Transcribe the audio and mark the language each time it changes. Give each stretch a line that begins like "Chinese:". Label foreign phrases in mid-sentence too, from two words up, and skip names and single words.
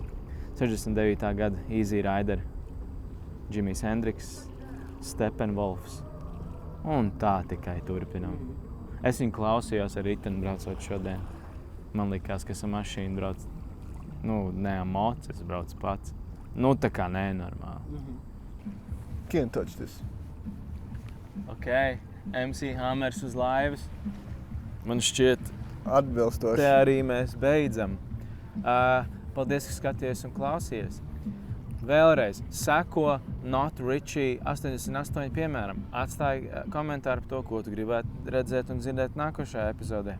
Latvian: 69. gada Easy Rider, Jimmy's Hendrix, Steppenwolfs. Un tā tikai turpinām. Es viņu klausījos ar riteni braucot šodien. Man likās, ka esam mašīnu brauc. Ne moc, es braucu pats. Tā kā nenormāli.
English: Can't touch this.
Latvian: Ok, MC Hammers uz laivas. Man šķiet, Atbilstoši. te arī mēs beidzam. Paldies, ka skaties un klausies. Vēlreiz, seko Not Richie 88, piemēram. Atstāj komentāru par to, ko tu gribētu redzēt un dzirdēt nākošajā epizodē.